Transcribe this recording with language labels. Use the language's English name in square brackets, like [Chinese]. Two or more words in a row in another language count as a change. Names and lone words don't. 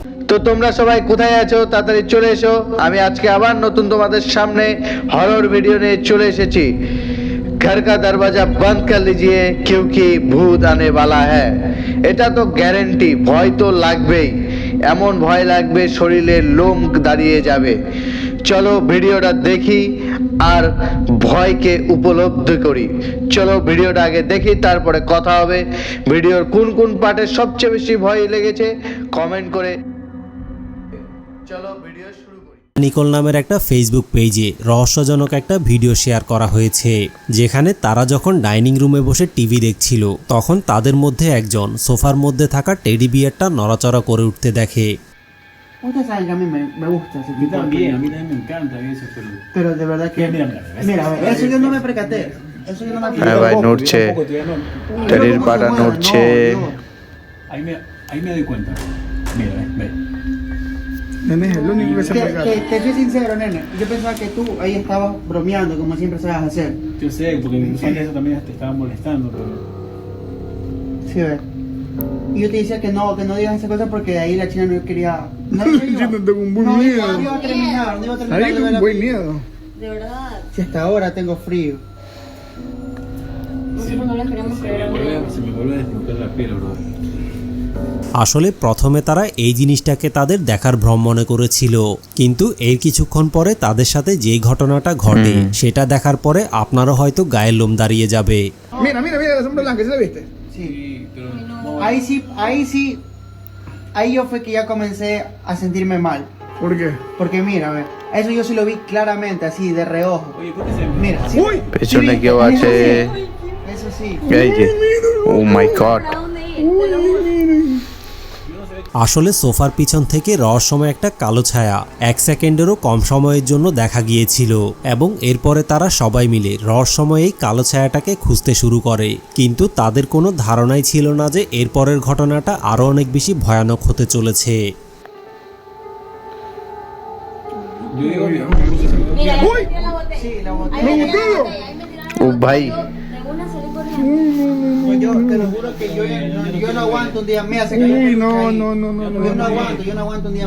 [Bangla] তো তোমরা সবাই কোথায় আছো, তাড়াতাড়ি চলে এসো। আমি আজকে আবার নতুন তোমাদের সামনে হরর ভিডিও নিয়ে চলে এসেছি। [Hindi] घर का दरवाजा बंद कर लीजिए क्योंकि भूत आने वाला है। [Bangla] এটা তো গ্যারেন্টি, ভয় তো লাগবেই, এমন ভয় লাগবে শরীরের লোম দাঁড়িয়ে যাবে। চলো ভিডিওটা দেখি আর ভয়কে উপলব্ধি করি। চলো ভিডিওটা আগে দেখি, তারপরে কথা হবে। ভিডিওর কোন কোন পার্টে সবচেয়ে বেশি ভয় লেগেছে কমেন্ট করে। চলো ভিডিও শুরু করি। নিকোল নামের একটা ফেসবুক পেজে রহস্যজনক একটা ভিডিও শেয়ার করা হয়েছে, যেখানে তারা যখন ডাইনিং রুমে বসে টিভি দেখছিল তখন তাদের মধ্যে একজন সোফার মধ্যে থাকা টেডি বিয়ারটা নড়াচড়া করে উঠতে দেখে। [Spanish] Ustedes saben que a mí me gusta ese A mí tipo de también, a películas. mí también me encanta eso, Pero de verdad que... Mira, Mira, a ver, eso yo no me percaté. Eso yo no me [Bangla] হ্যাঁ [Spanish] percaté. [Bangla] ভাই, নড়ছে, টেডির পাটা নড়ছে। [Spanish] Ahí me doy cuenta. Mira, ve. Nene es el único que se percata. Te soy sincero, nene. Yo pensaba que tú ahí estabas bromeando, como siempre sabes hacer. Yo sé, porque antes eso también te estaba molestando, pero... Sí, ve. Y yo te decía que no digas esa cosa porque de ahí la china no quería... No, Yo no tengo un buen miedo. No iba a terminar, no iba a terminar. Ahí de ver con la buen película. miedo. De verdad. Si hasta ahora tengo frío. Nosotros no les queremos creer a uno. Se me vuelve a desnucar la piel, bro. [Bangla] আসলে প্রথমে তারা এই জিনিসটাকে তাদের দেখার ভ্রম মনে করেছিল, কিন্তু এর কিছুক্ষণ পরে তাদের সাথে যেই ঘটনাটা ঘটে সেটা দেখার পরে আপনারও হয়তো গায়ের লোম দাঁড়িয়ে যাবে। [Spanish] Mira, mira, mira la sombra blanca, ¿sí la viste? Sí. pero... Ahí sí, ahí yo fue que ya comencé a sentirme mal. ¿Por qué? Porque mira, a ver, eso yo sí lo vi claramente, así, de reojo. Oye, ¿por qué se Mira, sí, Uy, [Bangla] পেছনে কেউ [Spanish] eso [Bangla] আছে। [Spanish] sí, eso sí. [Bangla] এই যে, [English] oh my god. [Spanish] ¿Para dónde ir? Te lo juro. [Bangla] আসলে সোফার পিছন থেকে রহস্যময় একটা কালো ছায়া 1 সেকেন্ডেরও কম সময়ের জন্য দেখা গিয়েছিল, এবং এরপরে তারা সবাই মিলে রহস্যময় এই কালো ছায়াটাকে খুঁজতে শুরু করে। কিন্তু তাদের কোনো ধারণাই ছিল না যে এরপরের ঘটনাটা আরও অনেক বেশি ভয়ানক হতে চলেছে। [Spanish] Yo digo, Mira, ahí Uy. metió la botella. Sí, la Ahí botella. metió la botella. botella, ahí metió la [Bangla] ও [Spanish] botella. [Bangla] ভাই, [Spanish] De una salí corriendo. Pues yo te lo juro que yo no aguanto un día. Mira, se cayó Uy, el no, ahí. no, no, no, Yo no no. aguanto, yo no aguanto un día